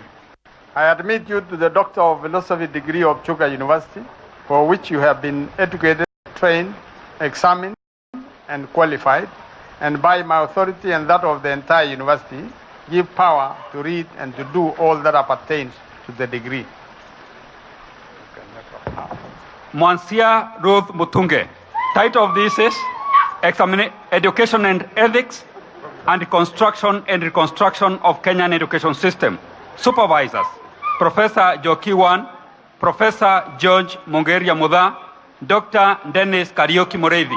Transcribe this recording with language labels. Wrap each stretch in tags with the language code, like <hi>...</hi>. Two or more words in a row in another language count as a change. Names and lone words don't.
<en>I admit you to the Doctor of Philosophy degree of Chuka University, for which you have been educated, trained, examined, and qualified, and by my authority and that of the entire university, give power to read and to do all that appertains to the degree. Mwansia Ruth Mutunge. Title of this is Education and Ethics and Construction and Reconstruction of Kenyan Education System. Supervisors, Professor Jokiwan, Professor George Mongeria Muda, Dr. Dennis Karioki Morevi.</en>